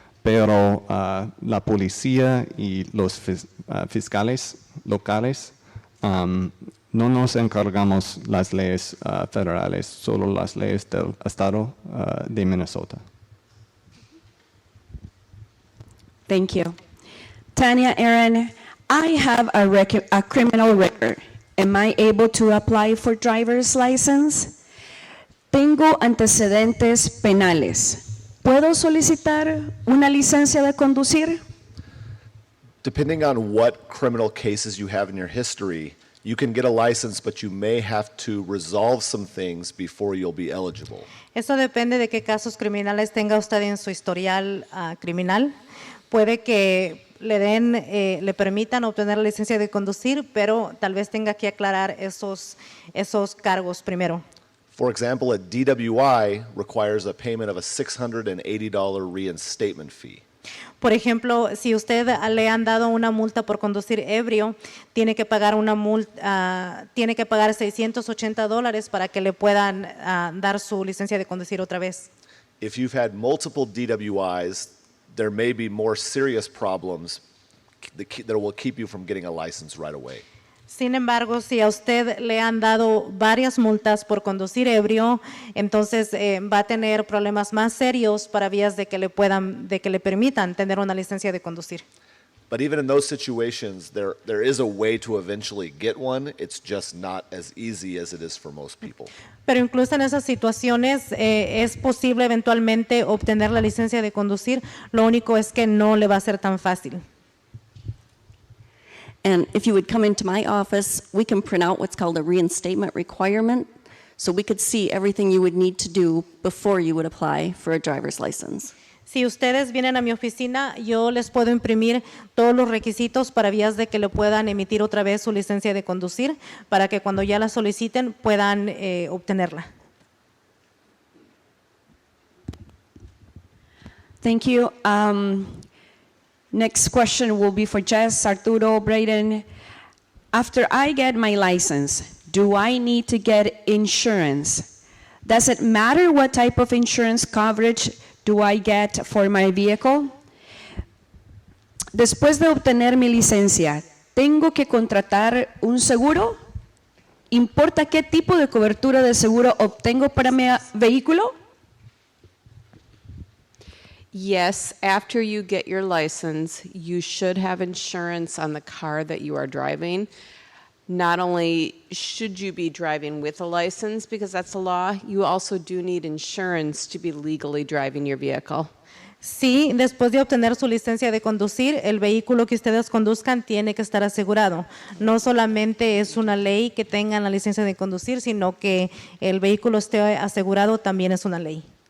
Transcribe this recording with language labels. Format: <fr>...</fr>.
<es>Pero la policía y los fiscales locales no nos encargamos las leyes federales, solo las leyes del estado de Minnesota.</es> <en>Thank you. Tanya, Aaron, I have a criminal record. Am I able to apply for driver's license?</en> <es>Tengo antecedentes penales. ¿Puedo solicitar una licencia de conducir?</es> <en>Depending on what criminal cases you have in your history, you can get a license, but you may have to resolve some things before you'll be eligible.</en> <es>Eso depende de qué casos criminales tenga usted en su historial criminal. Puede que le permitan obtener la licencia de conducir, pero tal vez tenga que aclarar esos cargos primero.</es> <en>For example, a DWI requires a payment of a $680 reinstatement fee.</en> <es>Por ejemplo, si usted le han dado una multa por conducir ebrio, tiene que pagar tiene que pagar $680 para que le puedan dar su licencia de conducir otra vez.</es> <en>If you've had multiple DWIs, there may be more serious problems that will keep you from getting a license right away.</en> <es>Sin embargo, si a usted le han dado varias multas por conducir ebrio, entonces va a tener problemas más serios para vías de que le permitan tener una licencia de conducir.</es> <en>But even in those situations, there is a way to eventually get one. It's just not as easy as it is for most people.</en> <es>Pero incluso en esas situaciones es posible eventualmente obtener la licencia de conducir. Lo único es que no le va a ser tan fácil.</es> <en>And if you would come into my office, we can print out what's called a reinstatement requirement, so we could see everything you would need to do before you would apply for a driver's license.</en> <es>Si ustedes vienen a mi oficina, yo les puedo imprimir todos los requisitos para vías de que le puedan emitir otra vez su licencia de conducir, para que cuando ya la soliciten puedan obtenerla.</es> <en>Thank you. Next question will be for Jess, Arturo, Braden. After I get my license, do I need to get insurance? Does it matter what type of insurance coverage do I get for my vehicle?</en> <es>Después de obtener mi licencia, ¿tengo que contratar un seguro? ¿Importa qué tipo de cobertura de seguro obtengo para mi vehículo?</es> <en>Yes, after you get your license, you should have insurance on the car that you are driving. Not only should you be driving with a license, because that's a law, you also do need insurance to be legally driving your vehicle.</en> <es>Sí, después de obtener su licencia de conducir, el vehículo que ustedes conduzcan tiene que estar asegurado. No solamente es una ley que tengan la licencia de conducir, sino que el vehículo esté asegurado también es una ley.</es>